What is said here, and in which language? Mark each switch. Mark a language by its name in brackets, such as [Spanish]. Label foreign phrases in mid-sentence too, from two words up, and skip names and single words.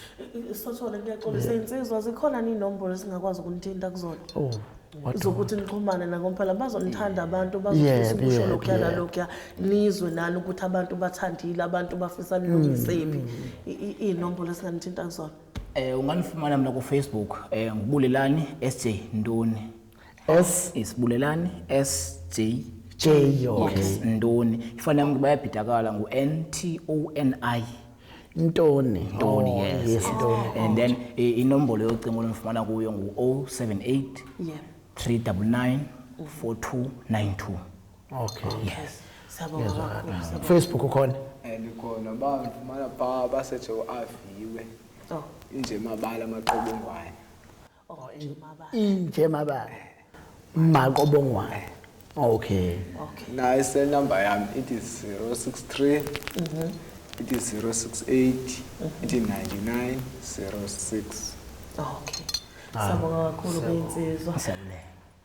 [Zulu] Sothole ngiyaxolisa insizwa zikhona inombolo singakwazi ukunithinta kuzona. Zokuthi nixhumane nakomphela bazonithanda abantu bazofisa ukusho lokuyana lokya nizwe nani ukuthi abantu bathandile abantu bafisa nilungisephi inombolo esinganithinta kuzona. [Xhosa] Unganifumana mina ku Facebook ngibulelani SJ Ntoni. Isibulelani SJ okay. Ntoni. Ifana yami bayabhidakala ngu NTONI. Ntoni. Yes Ntoni. [English] And then [Xhosa] inombolo yocingo lonifumana kuyo ngu 078 399 4292. [Zulu] Okay. Yes. Siyabonga kakhulu. Facebook ukhona? [Xhosa] Ndikhona bafumana pha basethe uAviwe. Inje mabala amaqobongwane. Inje mabala. Maqobongwane. [Zulu] Okay. Nayi [English] cell number [Zulu] yami [English] it is [Zulu] 063 [English] it is [Zulu] 068 [English] it is [Zulu] 9906. Okay. Siyabonga kakhulu bensizwa.